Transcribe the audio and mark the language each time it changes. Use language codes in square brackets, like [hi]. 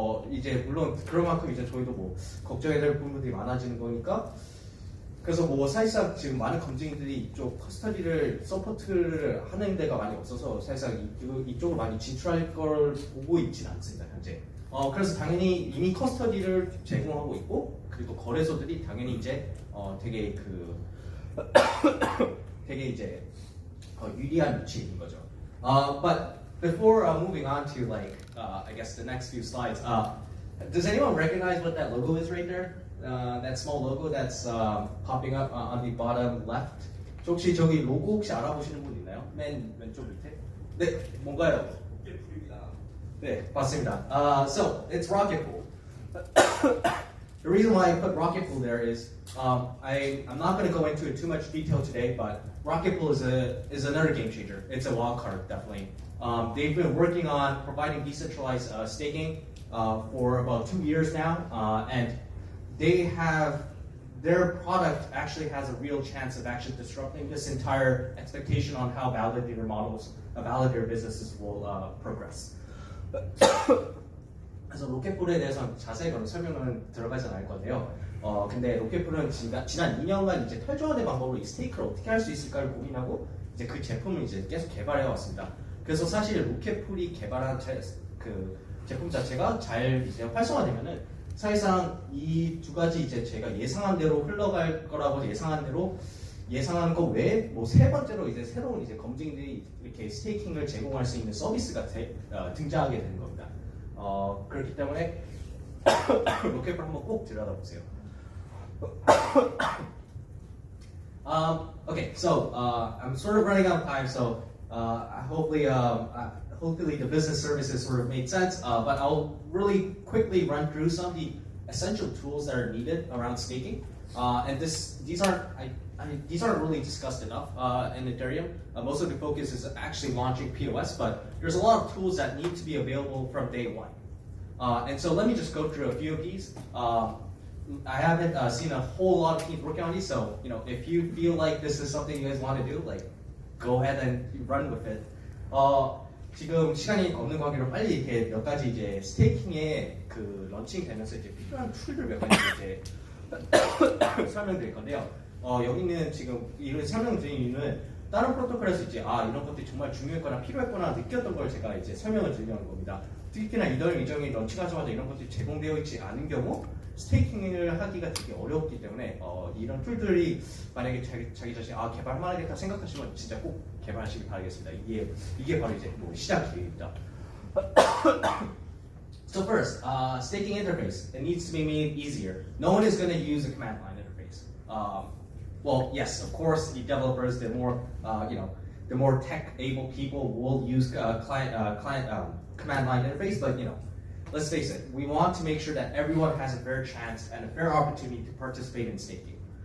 [ko] 이제 물론 그런 만큼 이제 저희도 뭐 걱정해야 될 부분들이 많아지는 거니까 그래서 뭐 사실상 지금 많은 검증인들이 이쪽 커스터디를 서포트를 하는 데가 많이 없어서 사실상 이쪽으로 많이 진출할 걸 보고 있지는 않습니다 현재. 그래서 당연히 이미 커스터디를 제공하고 있고 그리고 거래소들이 당연히 이제 되게 이제 유리한 위치에 있는 거죠. [en] But before moving on to like I guess the next few slides, does anyone recognize what that logo is right there? That small logo that's popping up on the bottom left. [ko] 혹시 저기 로고 혹시 알아보시는 분 있나요? 맨 왼쪽 밑에? 네, 뭔가요? 네, 맞습니다. [en] So it's Rocket Pool. The reason why I put Rocket Pool there is I'm not going to go into it too much detail today, but Rocket Pool is another game changer. It's a wild card, definitely. They've been working on providing decentralized staking for about 2 years now, and they have their product actually has a real chance of actually disrupting this entire expectation on how validator models, validator businesses will progress. [ko] 그래서 로켓풀에 대해서는 자세히 설명은 들어가지 않을 건데요. 근데 로켓풀은 지난 2년간 이제 탈중화된 방법으로 이 스테이크를 어떻게 할 수 있을까를 고민하고 이제 그 제품을 이제 계속 개발해 왔습니다. 그래서 사실 로켓풀이 개발한 그 제품 자체가 잘 이제 활성화되면은 사실상 이 두 가지 이제 제가 예상한 대로 흘러갈 거라고 예상한 거 외에 뭐 세 번째로 이제 새로운 이제 검증들이 이렇게 스테이킹을 제공할 수 있는 서비스가 등장하게 되는 겁니다. 그렇기 때문에 로켓풀 한번 꼭 들여다보세요. [en] Okay, so I'm sort of running out of time, so hopefully the business services sort of made sense, but I'll really quickly run through some of the essential tools that are needed around staking. And these aren't really discussed enough in Ethereum. Most of the focus is actually launching POS, but there's a lot of tools that need to be available from day one. And so let me just go through a few of these. I haven't seen a whole lot of teams working on these, so if you feel like this is something you guys want to do, like go ahead and run with it. [ko] 지금 시간이 없는 관계로 빨리 이렇게 몇 가지 이제 스테이킹에 그 런칭 되면서 이제 필요한 툴들 몇 가지 이제 설명드릴 건데요. 여기는 지금 이런 설명드린 이유는 다른 프로토콜에서 이제 이런 것들이 정말 중요했거나 필요했구나 느꼈던 걸 제가 이제 설명을 드리려는 겁니다. 특히나 이더리움 이정이 런칭하자마자 이런 것들이 제공되어 있지 않은 경우 스테이킹을 하기가 되게 어렵기 때문에 이런 툴들이 만약에 자기 자신 개발해야겠다 생각하시면 진짜 꼭 개발하시길 바라겠습니다. 이게 바로 이제 뭐 시작 기회입니다. [en] So first, staking interface. It needs to be made easier. No one is going to use a command line interface. Well, yes, of course, the developers, the more tech-able people will use command line interface, but let's face it, we want to make sure that everyone has a fair chance and a fair opportunity to participate in staking.